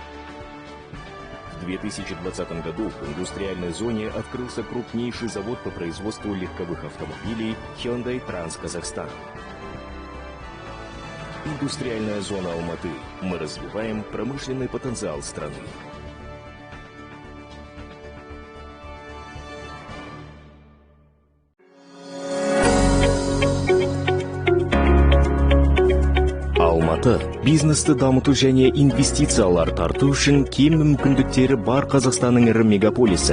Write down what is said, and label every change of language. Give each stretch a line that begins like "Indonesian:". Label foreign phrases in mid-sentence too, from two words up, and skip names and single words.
Russian: В 2020 году в индустриальной зоне открылся крупнейший завод по производству легковых автомобилей Hyundai Trans Казахстан. Индустриальная зона Алматы. Мы развиваем промышленный потенциал страны.
Kazakh: Бизнесті дамыту және инвестициялар тарту үшін кем мүмкіндіктері бар Қазақстанның ірі мегаполисі.